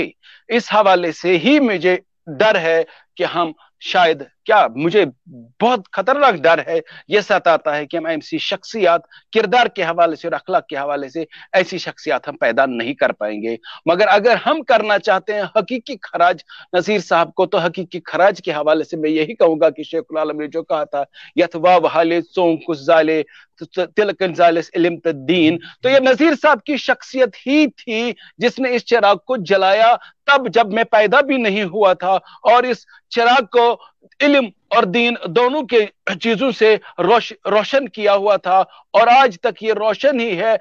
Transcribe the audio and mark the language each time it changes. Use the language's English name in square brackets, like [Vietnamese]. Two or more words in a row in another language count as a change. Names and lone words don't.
[Urdu] اس حوالے سے ہی مجھے ڈر ہے کہ ہم شاید، کیا مجھے بہت خطرناک ڈر ہے، یہ ستاتا ہے کہ ہم ایسی شخصیات کردار کے حوالے سے اور اخلاق کے حوالے سے ایسی شخصیات ہم پیدا نہیں کر پائیں گے۔ مگر اگر ہم کرنا چاہتے ہیں حقیقی خراج نذیر صاحب کو، تو حقیقی خراج کے حوالے سے میں یہی کہوں گا کہ شیخ العالم نے جو کہا تھا [Kashmiri] یتوا وحال سون کس زالے تلکن زالس علم تدین، [Urdu] تو یہ نذیر صاحب کی شخصیت ہی تھی جس نے اس چراغ کو جلایا تب جب میں پیدا بھی نہیں ہوا تھا، اور اس چراغ کو علم اور دین دونوں کے چیزوں سے روشن کیا ہوا تھا، اور آج تک یہ روشن ہی ہے۔